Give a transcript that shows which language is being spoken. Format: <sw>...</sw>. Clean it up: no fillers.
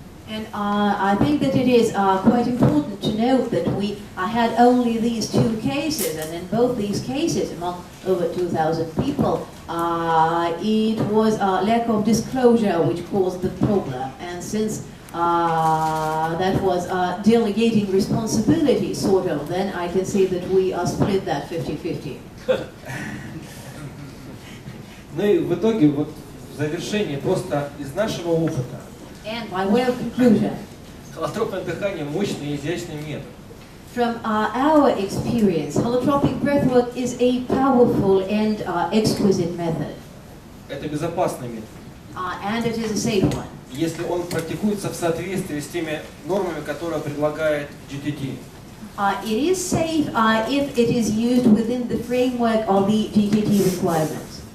<en>And I think that it is quite important to note that we had only these two cases, and in both these cases, among over 2,000 people, it was lack of disclosure which caused the problem. And since that was delegating responsibility, sort of, then I can say that we split that 50-50.</en> <ru>Ну и в итоге, вот в завершении, просто из нашего опыта,</ru> <en>and by way of conclusion,</en> <ru>холотропное дыхание мощный и изящный метод.</ru> <en>From our experience, holotropic breathwork is a powerful and exquisite method.</en> <ru>Это безопасный метод.</ru> <en>And it is a safe one.</en> <ru>Если он практикуется в соответствии с теми нормами, которые предлагает GTT.</ru> <en>It is safe if it is used within the framework of the GTT requirements.</en>